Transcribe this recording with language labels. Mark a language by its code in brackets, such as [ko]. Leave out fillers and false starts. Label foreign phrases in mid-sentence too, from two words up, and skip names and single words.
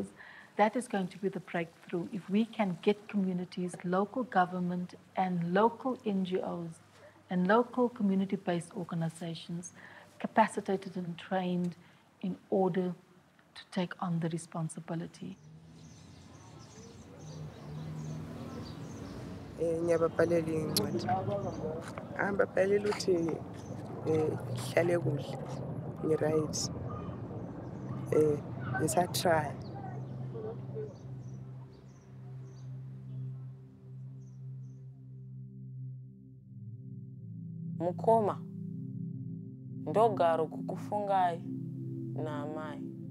[en] That is going to be the breakthrough. If we can get communities, local government and local NGOs and local community-based organizations capacitated and trained in order to take on the responsibility. [zu] Ngiyababhalela incwadi. Angibabhalela ukuthi hlale kuhle, ngi-right. Ngisatry. [sn] Mukoma ndogaro kukufungai naamai.